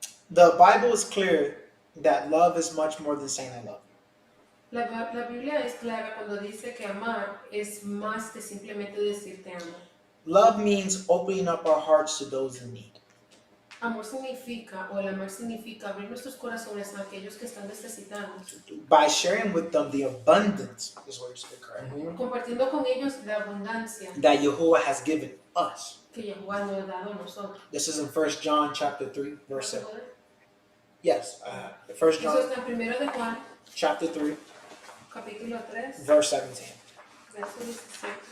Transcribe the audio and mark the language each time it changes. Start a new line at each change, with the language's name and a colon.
English: The Bible is clear that love is much more than saying I love.
Spanish: La Biblia es clara cuando dice que amar es más que simplemente decir te amo.
English: Love means opening up our hearts to those in need.
Spanish: Amor significa, o el amar significa abrir nuestros corazones a aquellos que están necesitados.
English: By sharing with them the abundance, is what you're saying, correct?
Spanish: Compartiendo con ellos la abundancia
English: That Yahuwah has given us.
Spanish: que Yahuwah nos ha dado a nosotros.
English: This is in 1 John chapter 3, verse 7. Yes, 1
Spanish: Eso
English: John
Spanish: está en 1 de Juan,
English: chapter 3,
Spanish: capítulo 3,
English: verse 17.
Spanish: verso 17.